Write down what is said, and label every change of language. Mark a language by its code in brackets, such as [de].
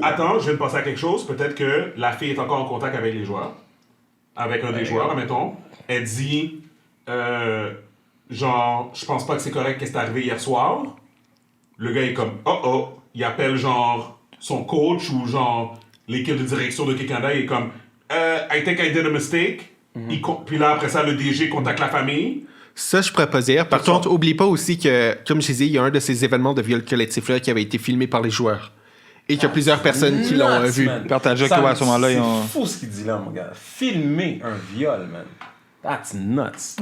[fr] Attends, je viens de penser à quelque chose. Peut-être que la fille est encore en contact avec les joueurs. Avec un des joueurs, admettons. Elle dit, genre, je pense pas que c'est correct qu'est-ce qui est arrivé hier soir. Le gars est comme, oh. Il appelle, genre, son coach ou, genre, l'équipe de direction de Canada. Il est comme, [en] I think I did a mistake. [fr] Puis là, après ça, le DG contacte la famille. Ça, je pourrais pas dire. Par contre, oublie pas aussi que, comme je disais, il y a un de ces événements de viol collectif-là qui avait été filmé par les joueurs. Et qu'il y a plusieurs personnes qui l'ont vu. Partagé que, ouais, à ce moment-là, ils ont- C'est fou ce qu'il dit là, mon gars. Filmer un viol, man. [en] That's nuts.